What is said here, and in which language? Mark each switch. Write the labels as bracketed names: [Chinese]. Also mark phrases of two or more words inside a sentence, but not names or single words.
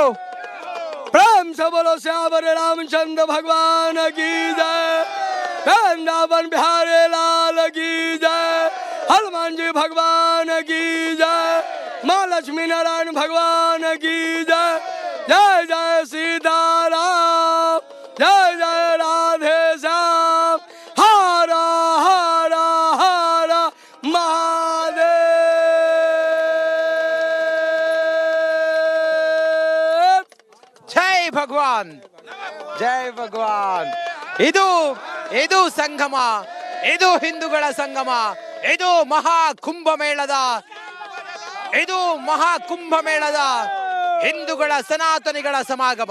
[Hindi] प्रेम से बोलो श्यावर रामचंद्र भगवान की जय, वृंदावन बिहारी लाल की जय, हनुमान जी भगवान की जय, माँ लक्ष्मी नारायण भगवान की जय. जय जय सीताराम, जय जय राधे श्याम, हर हर हर महादेव. [Kannada] ಜೈ ಭಗವಾನ್, ಜೈ ಭಗವಾನ್. ಇದು ಇದು ಸಂಗಮ, ಇದು ಹಿಂದೂಗಳ ಸಂಗಮ, ಇದು ಮಹಾಕುಂಭಮೇಳದ ಹಿಂದೂಗಳ ಸನಾತನಿಗಳ ಸಮಾಗಮ.